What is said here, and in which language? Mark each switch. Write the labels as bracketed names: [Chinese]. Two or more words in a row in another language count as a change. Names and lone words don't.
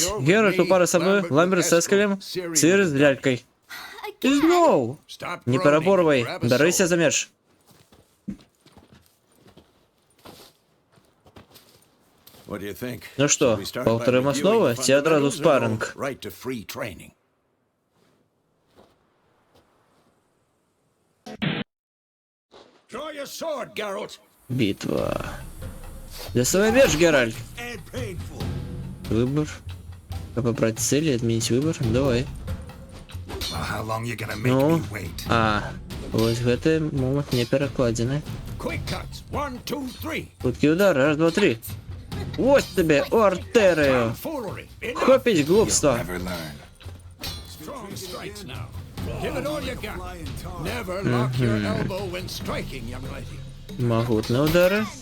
[Belarusian] Геральт у пары са мной, Ламберт з Эскелем, Цыры з лялькай. І зноў! Не пераборвай, бярыся за меч. Ну што, паўтарым асновы ці адразу спарринг? [Russian] Битва. [Belarusian] Доставай меч, Геральт. Выбор. [Russian] Как побрать цели, отменить выбор? [Belarusian] Давай. Ну, вот гэты момент не перакладзены. Хуткі удар, раз, два, три. [Russian] Вот тебе, [Belarusian] у артерыю. Хопіць глупства. Магутные удары.